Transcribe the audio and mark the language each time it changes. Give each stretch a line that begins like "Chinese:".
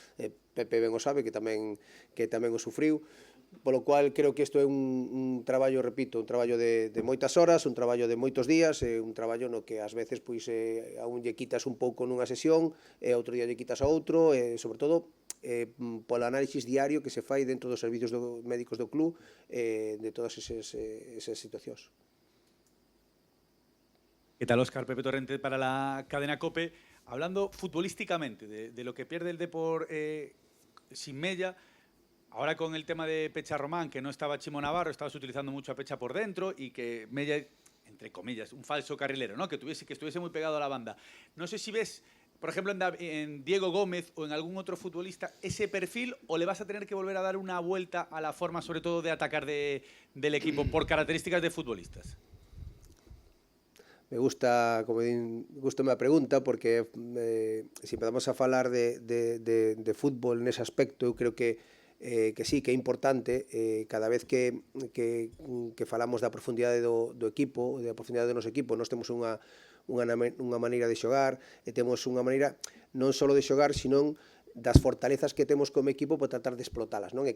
Galician: Pepe ben o sabe, que tamén o sufriu, polo cual creo que isto é un traballo, repito, un traballo de moitas horas, un traballo de moitos días, un traballo no que ás veces a un lle quitas un pouco nunha sesión, e outro día lle quitas a outro, e sobre todo polo análisis diario que se fai dentro dos servicios médicos do club de todas esas situacións.
Spanish: ¿Qué tal, Óscar? Pepe Torrente para la cadena COPE. Hablando futbolísticamente de lo que pierde el Depor sin Mella, ahora con el tema de Pecha Román, que no estaba Chimo Navarro, estabas utilizando mucho a Pecha por dentro y que Mella, entre comillas, un falso carrilero, ¿no? Que estuviese muy pegado a la banda. No sé si ves, por ejemplo, en Diego Gómez o en algún otro futbolista ese perfil, o le vas a tener que volver a dar una vuelta a la forma, sobre todo, de atacar del equipo por características de futbolistas. Me gusta,
Galician: como gustame a pregunta, porque se empezamos a falar de fútbol nese aspecto, eu creo que sí, que é importante, cada vez que falamos da profundidade do equipo, da profundidade do noso equipo, nós temos unha maneira de xogar, e temos unha maneira non só de xogar, sino das fortalezas que temos como equipo para tratar de explotalas, non?